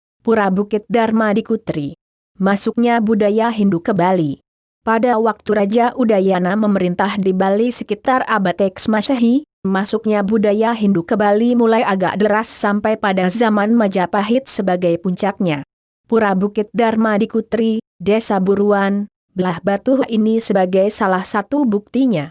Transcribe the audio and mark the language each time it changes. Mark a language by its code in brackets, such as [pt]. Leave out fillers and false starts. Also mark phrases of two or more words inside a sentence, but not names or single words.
[id] Pura Bukit Dharma di Kutri. Masuknya budaya Hindu ke Bali. Pada waktu Raja Udayana memerintah di Bali sekitar abad X Masehi, masuknya budaya Hindu ke Bali mulai agak deras sampai pada zaman Majapahit sebagai puncaknya. Pura Bukit Dharma di Kutri, Desa Buruan, Belah Batu ini sebagai salah satu buktinya.